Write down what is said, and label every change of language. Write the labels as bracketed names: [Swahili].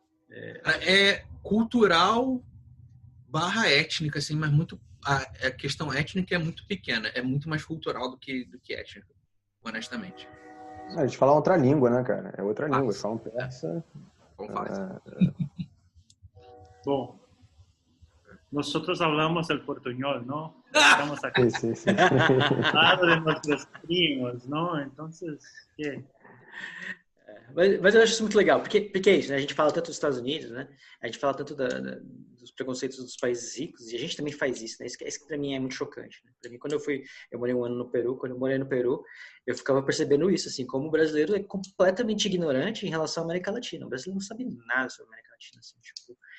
[Portuguese] É cultural / étnica, assim, mas muito a questão étnica é muito pequena, é muito mais cultural do que étnica, honestamente. A gente fala outra língua, né, cara? É outra língua, falam persa. [Spanish] Bom, nosotros hablamos el portuñol, ¿no? Estamos acá. Sí. [Portuguese] Lado de nossos primos, ¿no? [Spanish] Entonces, ¿qué? [Portuguese] Mas eu acho isso muito legal, porque é isso, né? A gente fala tanto dos Estados Unidos, né? A gente fala tanto dos preconceitos dos países ricos, e a gente também faz isso, né? Isso pra mim é muito chocante, né? Pra mim, quando eu morei um ano no Peru, quando eu morei no Peru, eu ficava percebendo isso, assim, como o brasileiro é completamente ignorante em relação à América Latina. O brasileiro não sabe nada sobre a América Latina, assim, tipo...